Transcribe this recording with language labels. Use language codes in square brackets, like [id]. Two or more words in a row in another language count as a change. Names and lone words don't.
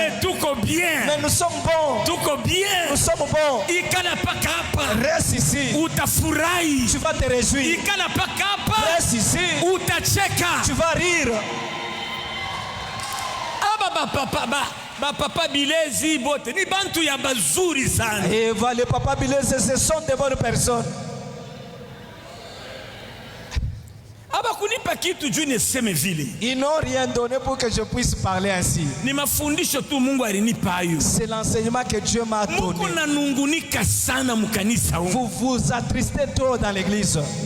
[fr] Mais nous sommes bons. Nous sommes bons. Reste ici. Tu vas te réjouir. Reste ici. Tu vas rire. [sw] Papa Bilezi bote ni bantu ya bazuri sana. [fr] Et les papa Bilezi, ce sont des bonnes personnes. Ils n'ont rien donné pour que je puisse parler ainsi. C'est l'enseignement que Dieu m'a donné. Vous vous attristez trop dans l'église.